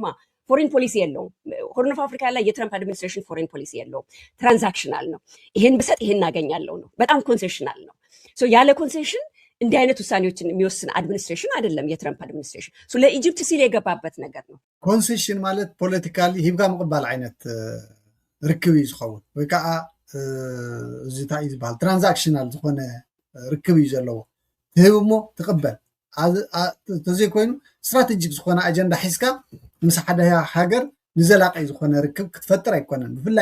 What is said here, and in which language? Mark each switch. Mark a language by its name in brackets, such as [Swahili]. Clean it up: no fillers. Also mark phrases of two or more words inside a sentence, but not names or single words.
[English] foreign policy [Amharic] የለውም። ሆርን ኦፍ አፍሪካ ላይ የትረምፕ አድሚኒስትሬሽን [English] foreign policy [Amharic] የለውም። ትራንዛክሽናል ነው። ይሄን ብሰጥ ይሄን አገኛለሁ ነው። በጣም ኮንሴሽናል ነው። ያለ ኮንሴሽን እንዲህ አይነት ውሳኔዎችን የሚወስን አድሚኒስትሬሽን አይደለም የትረምፕ አድሚኒስትሬሽን። ለኢጅፕት ሲል የገባበት ነገር ነው። [Tigrinya] ኮንሴሽን ማለት ፖለቲካሊ ሂብጋ ምቅባል ዓይነት ርክብ እዩ ዝኸውን ወይ ከዓ እዚ እንታይ እዩ ዝበሃል ትራንዛክሽናል ዝኾነ ርክብ እዩ ዘለዎ። ትህብ እሞ ትቕበል ተዘይኮይኑ ስትራቴጂክ ዝኾነ ኣጀንዳ ሒዝካ ምስ ሓደ ሃገር ንዘላቂ ዝኾነ ርክብ ክትፈጥር ኣይኮነን። ብፍላይ